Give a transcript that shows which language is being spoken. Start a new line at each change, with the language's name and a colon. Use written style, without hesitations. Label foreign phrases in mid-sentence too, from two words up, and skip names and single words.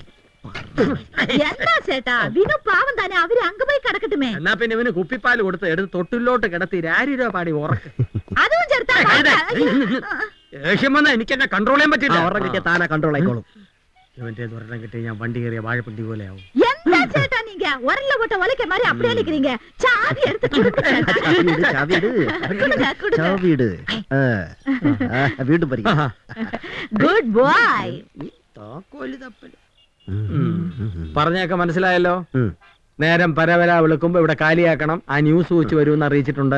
Malayalam: എന്താ ചേട്ടാ, വിനു പാവം തന്നെ, അവര് അങ്ങ് പോയി കിടക്കട്ടുമേ. എന്നാ പിന്നെ ഇവന് കുപ്പിപ്പാൽ കൊടുത്ത് എടുത്ത് തൊട്ടിലോട്ട് കിടത്തി രാരിരോ പാടി ഉറക്ക്. അതും ചേർത്താ ദേഷ്യം വന്നാ എനിക്ക് എന്നെ കൺട്രോൾ ചെയ്യാൻ പറ്റില്ല. ഉറങ്ങി കിട്ടിയ താനാ കൺട്രോൾ ആയിക്കോളും. ഇവന്റെ ദുരണം കിട്ടി ഞാൻ വണ്ടി കയറിയ വാഴപ്പെട്ടി പോലെ ആവും. എന്താ ചേട്ടാ
Tamil: நீங்க உரல்ல போட்ட உலக்க மாதிரி அப்படியே நிக்கிறீங்க. சாவி எடுத்து கொடுங்க ചേട്ടാ.
Malayalam: ചാവിയിട്. വീണ്ടും പറയും.
English: good boy.
Malayalam: പറഞ്ഞൊക്കെ മനസ്സിലായല്ലോ. നേരം പരവരാ വിളിക്കുമ്പോ ഇവിടെ കാലിയാക്കണം. ആ ന്യൂസ് വെച്ച് വരുമെന്ന് അറിയിച്ചിട്ടുണ്ട്.